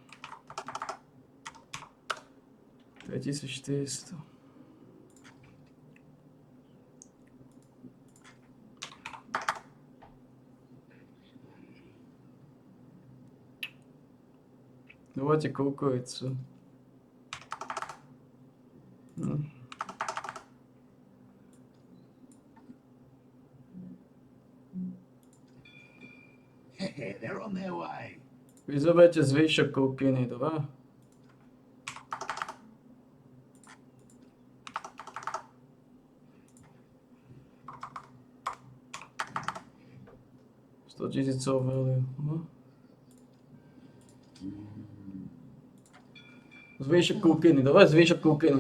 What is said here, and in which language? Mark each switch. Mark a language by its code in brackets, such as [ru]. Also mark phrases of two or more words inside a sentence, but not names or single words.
[ru] 2400. Давайте кукуицу. [en] They're on their way. [sk] Vy zoberte zvyšok kúpiny, dobre? [en] $100,000 value. [sk] Zvyšok kúpiny, dobre? Zvyšok kúpiny.